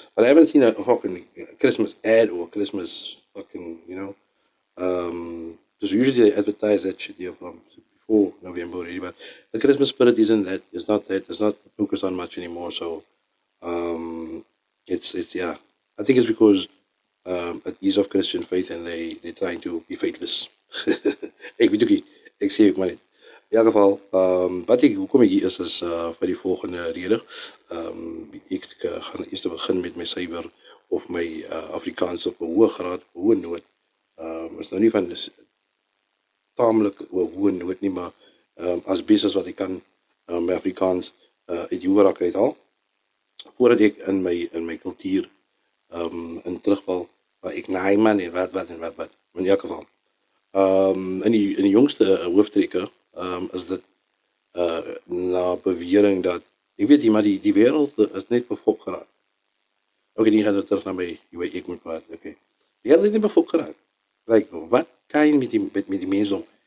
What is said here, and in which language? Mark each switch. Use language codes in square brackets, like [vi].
[en] But I haven't seen a fucking Christmas ad or Christmas fucking because usually they advertise that shit here from before November already. But the Christmas spirit isn't that. It's not that. It's not focused on much anymore. So um, it's yeah. I think it's because it is of Christian faith and they're trying to be faithless. [af] Ek weet ook nie. Ek sê ook maar net. In elk geval, wat ek hoekom ek hier is vir die volgende rede. Ek gaan eers begin met my syfer of my Afrikaans op 'n hoë graad, hoë noot. Is nou nie van taamlik hoë noot nie, maar as bes as wat ek kan my Afrikaans uit die hoë rak uithaal voordat ek in my kultuur in terugval waar ek naai man en wat en wat. In elk geval. In die jongste hooftrekke is dit na bewering dat ek weet nie, maar die wêreld is net befok geraak. Okay, die gaan nou terug na my hoe ek moet praat. Okay. Die wêreld het net befok geraak. [en] Like, [af] wat kan jy met die mensdom?